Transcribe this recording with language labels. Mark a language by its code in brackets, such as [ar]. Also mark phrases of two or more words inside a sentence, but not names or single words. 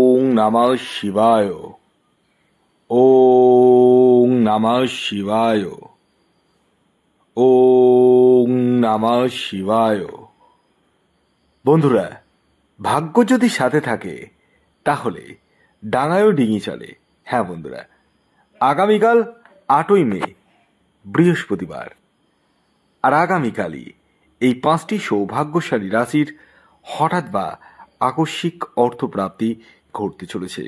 [sa] নমঃ শিবায়। ওং নমঃ শিবায়। ওং নমঃ শিবায়। [bn] বন্ধুরা, ভাগ্য যদি সাথে থাকে তাহলে ডাঙায়ও ডিঙি চলে। হ্যাঁ বন্ধুরা, আগামীকাল 8ই মে বৃহস্পতিবার, আর আগামীকালই এই 5টি সৌভাগ্যশালী রাশির হঠাৎ বা আকস্মিক অর্থপ্রাপ্তি ঘটতে চলেছে।